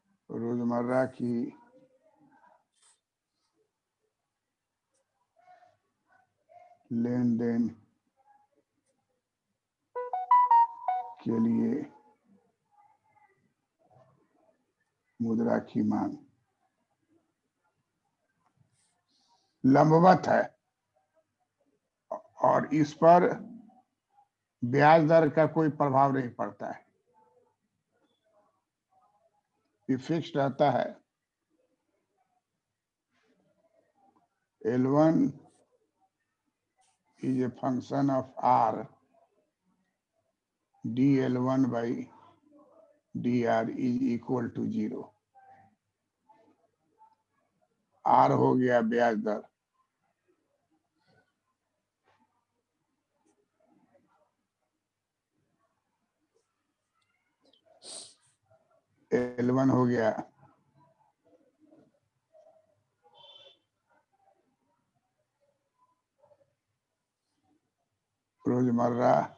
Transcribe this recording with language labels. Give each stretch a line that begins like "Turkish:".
Hindi: रोजमर्रा की लेन देन के लिए मुद्रा की मांग लंबवत है और इस पर ब्याज दर का कोई प्रभाव नहीं पड़ता है, ये फिक्स्ड रहता है।
English: L1 is a function of R, dL1 by dr is equal to 0।
Hindi: R हो गया ब्याज दर, L1 हो गया रोजमर्रा